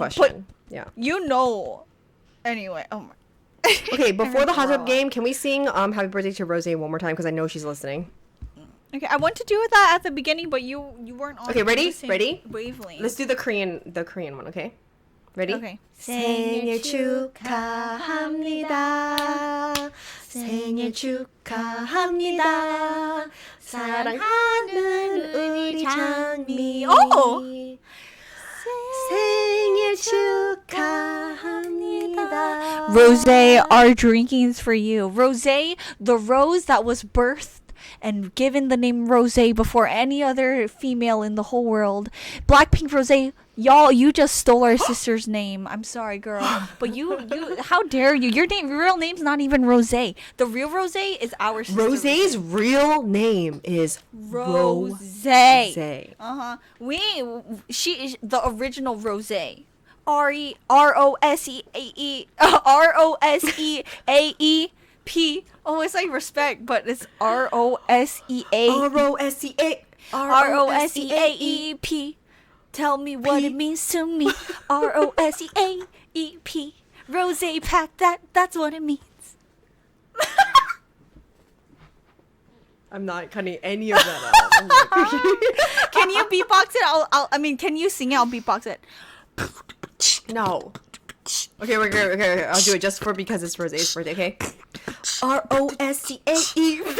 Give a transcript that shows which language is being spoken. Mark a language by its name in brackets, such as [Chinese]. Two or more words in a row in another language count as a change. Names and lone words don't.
[English] question. Yeah. you know. Anyway, oh my. Okay, before the hot Girl. tub game, can we sing Happy Birthday to Rose one more time? Because I know she's listening. Okay, I want to do that at the beginning, but you weren't on. Okay, ready? the same Ready? Wavelength. Let's do the Korean one, okay? Ready? Okay. [Korean] 생일 축하합니다. 생일 축하합니다. 사랑하는 우리 장미. [English] Oh! [Korean] 생일 축하합니다. [English] Rosé, our drinkings for you. Rosé, the rose that was birthed and given the name Rosé before any other female in the whole world. Blackpink Rosé, y'all, you just stole our sister's name. I'm sorry, girl, but you, how dare you? Your real name's not even Rosé. The real Rosé is our sister. Rosé's real name is Rosé. Rosé. She is the original Rosé. R-O-S-E-A-E. Oh, it's like respect, but it's R-O-S-E-A. R-O-S-E-A. R-O-S-E-A-E-P. Tell me what it means to me. R-O-S-E-A-E-P. Rosé pack, that's what it means. I'm not cutting any of that out. I'm like, Can you beatbox it? Can you sing it? I'll beatbox it. no. Okay, we're good. Okay, I'll do it just because it's Rosé's birthday, okay? R-O-S-E-A-E.